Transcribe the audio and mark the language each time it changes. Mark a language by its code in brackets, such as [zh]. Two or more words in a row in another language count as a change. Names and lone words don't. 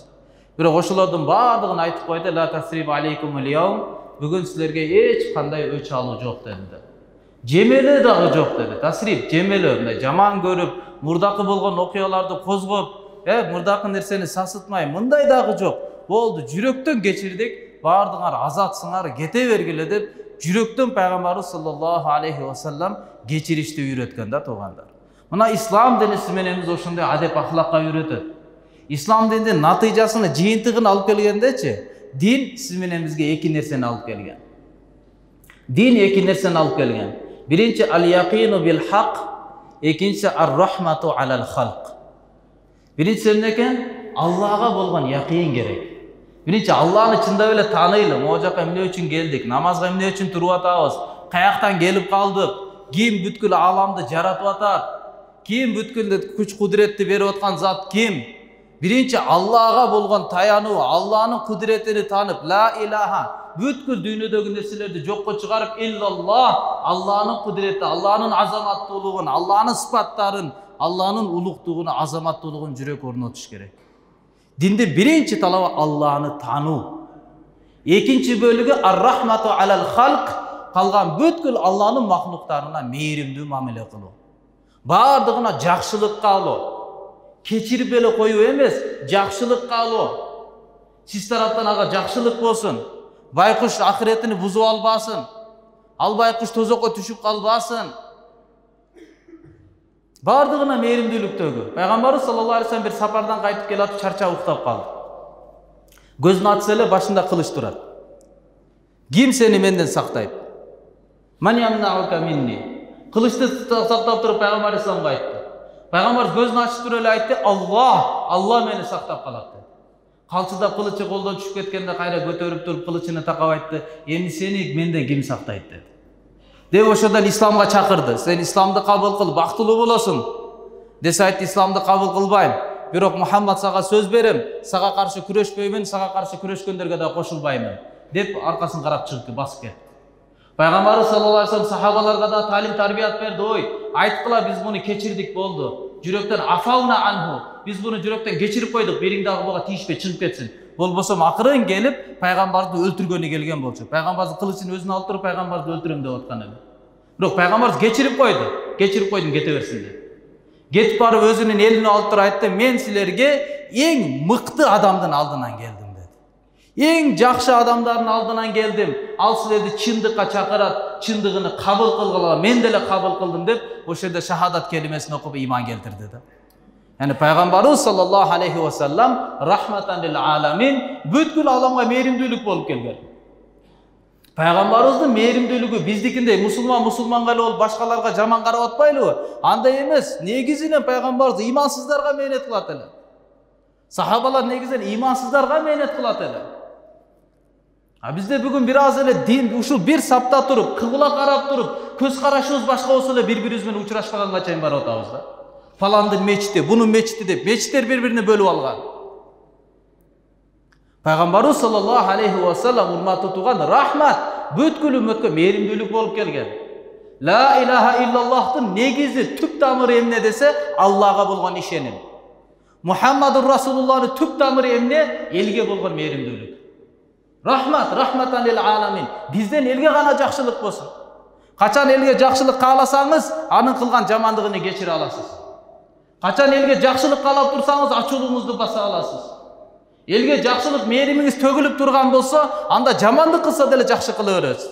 [ky] Бирок ошолордун баардыгын айтып койду, [ar] لا تثريب عليكم اليوم, [ky] бүгүн силерге эч кандай өч алуу жок деди. Жемелөө дагы жок деди. Тасриб, жемелөө, мындай жаман көрүп, мурдакы болгон окуяларды козгоп, мурдакы нерсени сасытмай, мындай дагы жок. Болду, жүрөктөн кечирдик, баардыгыңар азатсыңар, кете бергиле деп, жүрөктөн пайгамбарыбыз [ar] صلى الله عليه وسلم [ky] кечиришти үйрөткөн да туугандар. Мына ислам дини мененбиз ошондой адеп ахлакка үйрөтөт. Ислам динин натыйжасыны, жыйынтыгын алып келгендечи, дин сиз менен бизге эки нерсени алып келген. Дин эки нерсени алып келген. Биринчи [ar] اليقين بالحق, [ky] экинчи [ar] الرحمة على الخلق. [ky] Биринчи эмне экен? Аллага болгон яқин керек. Биринчи Алланы чындап эле тааныйлы. Могу жака эмне үчүн келдик? Намазга эмне үчүн туруп атабыз? Каяктан келип калдык? Ким бүткүл аламды жаратып атат? Ким бүткүл күч кудуретти берип аткан зат ким? Биринчи Аллага болгон таянуу, Алланын кудуретини таанып, [ar] لا إله, [ky] бүткүл дүйнөдөгү нерселерди жокко чыгарып, иллаллах, Алланын кудурети, Алланын азаматтуулугун, Алланын сыпаттарын, Алланын улуктугун, азаматтуулугун жүрөк орнотуш керек. Диндин биринчи талабы Алланы таануу. Экинчи бөлүгү [ar] الرحمة على الخلق, [ky] калган бүткүл Алланын махлуктарына мээримдүү мамиле кылуу. Бардыгына жакшылык кылуу. Кечирип эле коюу эмес, жакшылык кылуу. Сиз тараптан ага жакшылык болсун. Байкуш ахиретини бузуп албасын. Ал байкуш тозокко түшүп калбасын. Бардыгына мээримдүүлүктөгү. Пайгамбарыбыз [ar] صلى الله عليه وسلم [ky] бир сапардан кайтып келатып чарчап уктап калды. Көзүн ачса эле башында кылыч турат. Ким сени менден сактайт? [ar] من يمنعك مني. [ky] Кылычты сактап туруп пайгамбар исламга айтты. Пайгамбар көзүн ачып туруп эле айтты, Алла мени сактап калат dedi. Калчыда кылычы колдон түшүп кеткенде кайра көтөрүп туруп кылычыны такап айтты, эми сени менден ким сактайт dedi. Деп ошондон исламга чакырды. Сен исламды кабыл кыл, бактылуу болосуң. Десе айтты, исламды кабыл кылбайм. Бирок Мухаммад сага сөз берем, сага каршы күрөшпөймүн, сага каршы күрөшкөндөргө да кошулбаймын. Деп аркасын карап чыгып басып кетти. Пайгамбарыбыз [ar] صلى الله عليه وسلم [ky] сахабаларга да талим тарбият берди. Ой, айткыла биз муну кечирдик болду. [ar] Жүрөктөн عفونا عنه. [ky] Биз муну жүрөктөн кечирип койдук. Бериң дагы буга тийишпей чыгып кетсин. Болбосо акырын келип пайгамбарды өлтүргөнү келген болчу. Пайгамбардын кылычын өзүнө алып туруп пайгамбарды өлтүрөм деп аткан эле. Бирок пайгамбар кечирип койду. Кечирип койдум, кете берсин деп. Кетип барып өзүнүн элине алып туруп айтты, мен силерге эң мыкты адамдын алдынан келдим. Эң жакшы адамдардын алдынан келдим. Ал силерди чындыкка чакырат, чындыгыны кабыл кылгыла, мен деле кабыл кылдым деп, ошол жерде шахадат келимесин окуп иман келтирди да. [tr] Yani Peygamberimiz [ar] صلى الله عليه وسلم رحمة للعالمين [ky] бүткүл аламга мээримдүүлүк болуп келген. Peygamberimizдің мээримдүүлүгү биздикиндей мусулманга эле болуп башкаларга жаман карап атпайлыбы? Андай эмес. Негизинен Peygamberimiz имансыздарга мээнет кылат эле. Сахабалар негизинен имансыздарга мээнет кылат эле. А бизде бүгүн бир аз эле дин ушул бир сапта туруп, кыбла карап туруп, көз карашыбыз башка болсо эле бири-бирибиз менен учурашпаганга чейин барып атабыз да. Фаландын мечити, бунун мечити деп, мечиттер бири-бирине бөлүп алган. Пайгамбарыбыз [ar] صلى الله عليه وسلم [ky] урматтуу туган рахмат бүткүл үммөткө мээримдүүлүк болуп келген. [ar] لا إله [ky] иллаллахтын негизи түп тамыры эмне десе, Аллага болгон ишеним. [ar] محمد رسول الله [ky] түп тамыры эмне? Элге болгон мээримдүүлүк. Рахмат, [ar] رحمة للعالمين. [ky] Бизден элге гана жакшылык болсун. Качан элге жакшылык кааласаңыз, анын кылган жамандыгын кечире аласыз. Качан элге жакшылык каалап турсаңыз, ачуулуңузду баса аласыз. Элге жакшылык мээримиңиз төгүлүп турган болсо, анда жамандык кылса деле жакшы кыла бересиз.